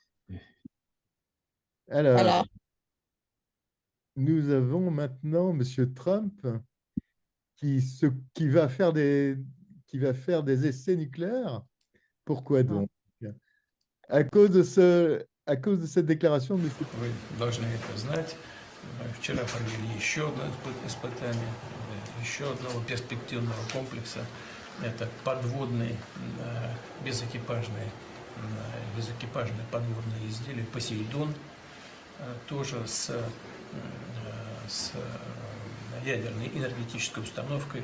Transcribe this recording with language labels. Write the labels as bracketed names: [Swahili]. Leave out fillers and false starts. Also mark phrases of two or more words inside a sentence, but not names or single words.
[French] Alors, nous avons maintenant M. Trump qui va faire des essais nucléaires. Pourquoi donc? À cause de cette déclaration de M. Trump. [Russian] Вы должны это знать. Вчера провели еще одно испытание, еще одного перспективного комплекса. Это подводные безэкипажные подводные изделия «Посейдон», тоже с ядерной энергетической установкой.